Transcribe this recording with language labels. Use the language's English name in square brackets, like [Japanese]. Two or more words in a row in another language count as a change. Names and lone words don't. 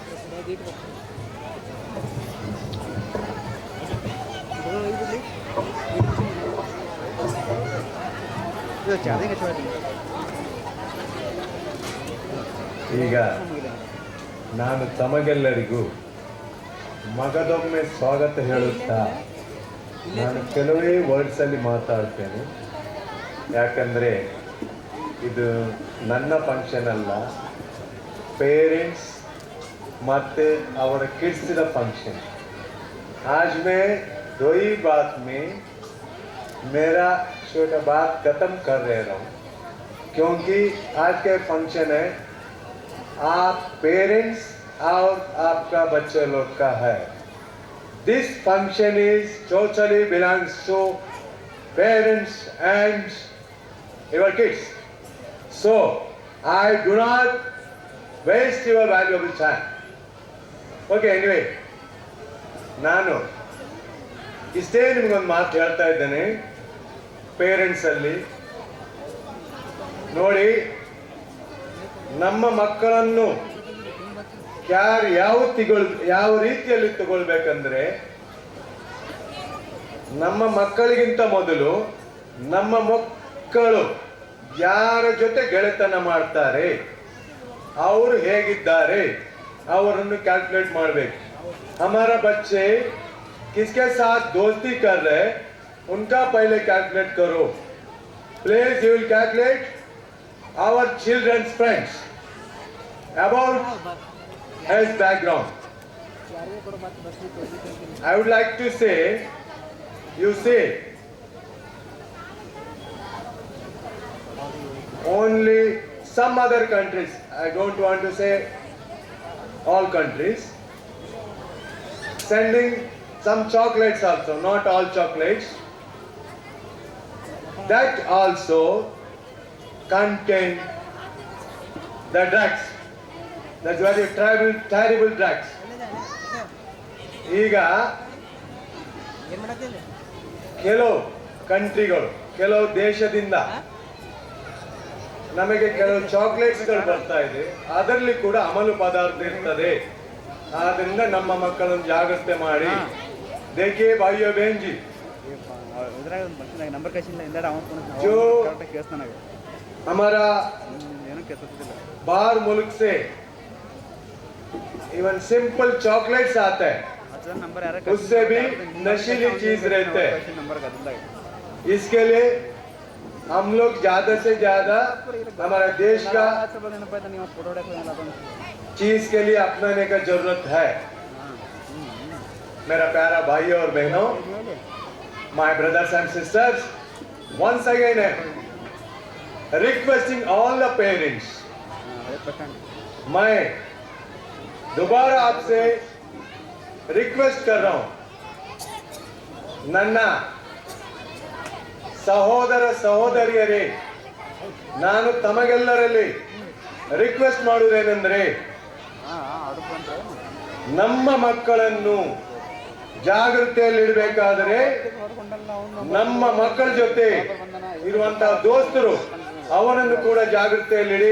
[Kannada] ಈಗ ನಾನು ತಮಗೆಲ್ಲರಿಗೂ ಮಗದೊಮ್ಮೆ ಸ್ವಾಗತ ಹೇಳುತ್ತಾ ನಾನು ಕೆಲವೇ ವರ್ಡ್ಸಲ್ಲಿ ಮಾತಾಡ್ತೇನೆ. ಯಾಕಂದರೆ ಇದು ನನ್ನ ಫಂಕ್ಷನ್ ಅಲ್ಲ, ಪೇರೆಂಟ್ಸ್ ಮತ್ತು ಅವರ ಕಿಡ್ಸ್ದ फंक्शन। [Hindi] आज मैं दो ही बात में मेरा छोटा बात ख़त्म कर रहा हूँ, क्योंकि आज का फंक्शन है आप पेरेंट्स और आपका बच्चे लोग का है। [English] This function is totally belongs to parents and your kids, so I do not waste your valuable time. Okay, anyway, [Kannada] ನಾನು ಇಷ್ಟೇ ನಿಮಗೊಂದು ಮಾತು ಹೇಳ್ತಾ ಇದ್ದೇನೆ. ಪೇರೆಂಟ್ಸ್ ಅಲ್ಲಿ ನೋಡಿ, ನಮ್ಮ ಮಕ್ಕಳನ್ನು ಯಾವ ರೀತಿಯಲ್ಲಿ ತಗೊಳ್ಬೇಕಂದ್ರೆ, ನಮ್ಮ ಮಕ್ಕಳಿಗಿಂತ ಮೊದಲು ನಮ್ಮ ಮಕ್ಕಳು ಯಾರ ಜೊತೆ ಗೆಳೆತನ ಮಾಡ್ತಾರೆ, ಅವರು ಹೇಗಿದ್ದಾರೆ ಅವರನ್ನು ಕ್ಯಾಲ್ಕುಲೇಟ್ ಮಾಡಬೇಕು. [Hindi] हमारा बच्चे किसके साथ दोस्ती कर रहे उनका पहले कैलकुलेट करो. [English] Please you will calculate our children's friends about his background. I would like to say, you see, only some other countries, I don't want to say all countries, sending some chocolates also, not all chocolates, that also contain the drugs. That's very terrible drugs. [Kannada] ಈಗ ಕೆಲವು ಕಂಟ್ರಿಗಳು, ಕೆಲವು ದೇಶದಿಂದ ನಮಗೆ ಕೆಲವು ಚಾಕ್ಲೇಟ್ಸ್ಗಳು ಬರ್ತಾ ಇದೆ, ಅದರಲ್ಲಿ ಕೂಡ ಅಮಲು ಪದಾರ್ಥ ಇರ್ತದೆ. ಆದ್ರಿಂದ ನಮ್ಮ ಮಕ್ಕಳನ್ನು ಜಾಗ್ರತೆ ಮಾಡಿ. [Hindi] देखिए भाइयों बहन जी, जो हमारा बाहर मुल्क से [English] even simple chocolates [Hindi] आता है, उससे भी नशीली चीज रहते हैं. इसके लिए हम लोग ज्यादा से ज्यादा हमारा देश का चीज के लिए अपनाने का जरूरत है. मेरा प्यारा भाई और बहनों, [English] My brothers and sisters, once again requesting all the parents, [Hindi] मैं दोबारा आपसे रिक्वेस्ट कर रहा हूं, [Kannada] ನನ್ನ ಸಹೋದರ ಸಹೋದರಿಯರೇ, ನಾನು ತಮಗೆಲ್ಲರಲ್ಲಿ ರಿಕ್ವೆಸ್ಟ್ ಮಾಡುವುದೇನೆಂದರೆ, ನಮ್ಮ ಮಕ್ಕಳನ್ನು ಜಾಗೃತಿಯಲ್ಲಿಡಬೇಕಾದರೆ ನಮ್ಮ ಮಕ್ಕಳ ಜೊತೆ ಇರುವಂತಹ ದೋಸ್ತರು ಅವರನ್ನು ಕೂಡ ಜಾಗೃತಿಯಲ್ಲಿಡಿ.